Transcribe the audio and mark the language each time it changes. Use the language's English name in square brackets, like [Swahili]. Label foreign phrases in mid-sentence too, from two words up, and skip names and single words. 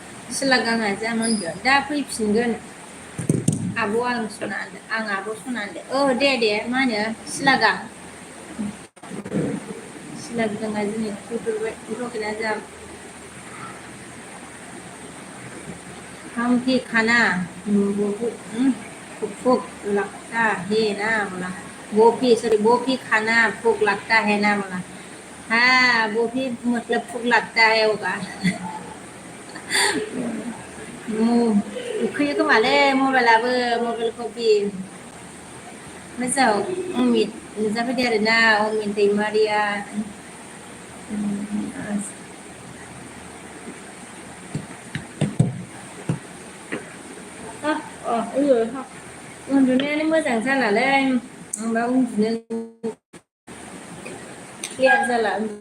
[Bodo] सिलागाङा जामोनगोन दा फैफिनगोन आब' आं सना आं आब' सना दे मा होनो सिलागां सिलागाङा दिनै फैफेरबाय रखेना जा [Hindi] हम भी खाना भूख लगता है ना बोला वो भी खाना भूख लगता है ना बोला हाँ वो भी मतलब भूख लगता है होगा [Bodo] उखैयो खोमालै मबाइलखौ बि मोजां अमित नुजाफैदो आरोना अमित दैमारिया उन्दुनायानो मोजां जालालै आंबा उन्दुनो क्लियार जाला